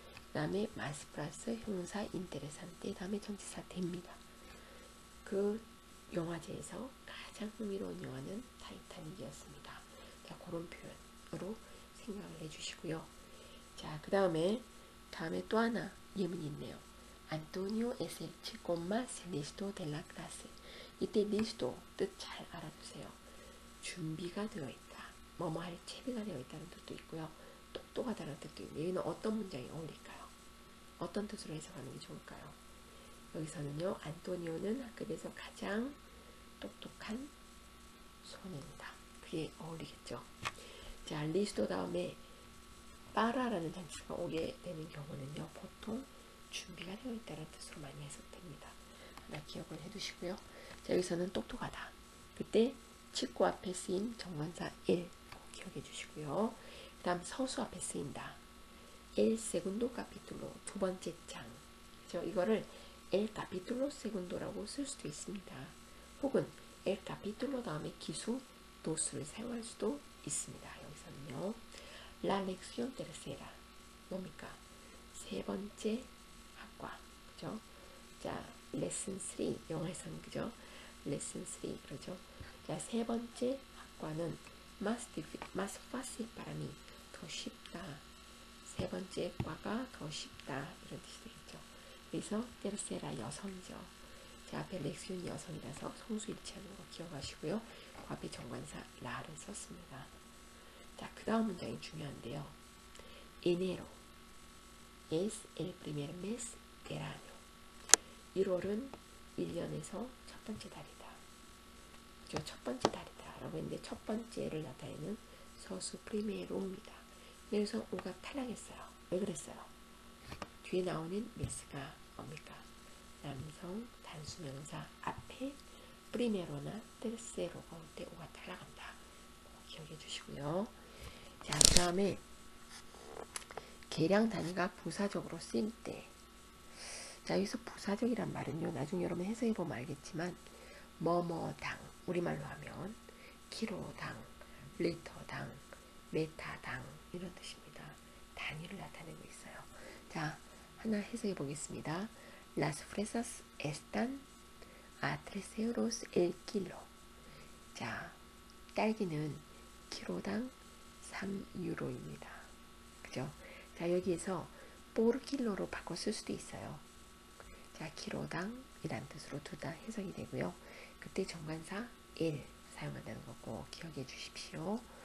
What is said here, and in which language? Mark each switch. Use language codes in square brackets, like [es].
[ko] 그 다음에 마스 플러스 형용사 인테레산테, 다음에 전치사 됩니다. 그 영화제에서 가장 흥미로운 영화는 타이타닉이었습니다. 자, 그런 표현으로 생각을 해주시고요. 자, 그 다음에 또 하나 예문이 있네요. [es] Antonio es el chico más listo de la clase. [ko] 이때 listo 뜻 잘 알아두세요. 준비가 되어 있다. 뭐뭐 할 채비가 되어 있다는 뜻도 있고요. 똑똑하다는 뜻도 있는데 여기는 어떤 문장이 어울릴까요? 어떤 뜻으로 해석하는 게 좋을까요? 여기서는요. 안토니오는 학급에서 가장 똑똑한 소년이다. 그게 어울리겠죠. 자, 리스토 다음에 빠라라는 단수가 오게 되는 경우는요. 보통 준비가 되어 있다는 뜻으로 많이 해석됩니다. 하나 기억을 해두시고요. 자, 여기서는 똑똑하다. 그때 치코 앞에 쓰인 정관사 el 기억해 주시고요. 그 다음 서수 앞에 쓰인다. [es] el segundo capítulo [ko] 두 번째 장. 그죠? 이거를 [es] el capítulo segundo [ko] 라고 쓸 수도 있습니다. 혹은 el capítulo 다음에 기수 do스를 사용할 수도 있습니다. 여기서는요. [es] La lección tercera [ko] 뭡니까? 세 번째 학과. 그죠? 자, lesson 3 영어에서는 그죠? lesson 3 그러죠? 자, 세 번째 학과는 [es] más fácil para mí [ko] 더 쉽다. 세 번째 과가 더 쉽다. 이런 뜻이 되겠죠. 그래서 tercera 여성이죠. 자, 앞에 렉슨 여성이라서 성수일치하는 거 기억하시고요. 그 앞에 정관사 라를 썼습니다. 자, 그 다음 문장이 중요한데요. [es] Enero es el primer mes del año. [ko] 1월은 1년에서 첫 번째 달이다. 그죠? 첫 번째 달이다. 라고 했는데 첫 번째를 나타내는 서수 primero입니다. 그래서 오가 탈락했어요. 왜 그랬어요? 뒤에 나오는 메스가 뭡니까? 남성 단수명사 앞에 primero나 tercero가 올 때 오가 탈락한다. 기억해 주시고요. 자, 그 다음에 계량 단위가 부사적으로 쓰일 때, 자, 여기서 부사적이란 말은요, 나중에 여러분 해석해 보면 알겠지만 뭐뭐당, 우리말로 하면 키로당, 리터당, 메타당 이런 뜻입니다. 단위를 나타내고 있어요. 자, 하나 해석해 보겠습니다. [es] Las fresas están a 3 euros el kilo. [ko] 자, 딸기는 키로당 3유로입니다. 그죠? 자, 여기에서 por kilo로 바꿔 쓸 수도 있어요. 자, 키로당 이란 뜻으로 둘 다 해석이 되고요. 그때 정관사 el 사용한다는 거 꼭 기억해 주십시오.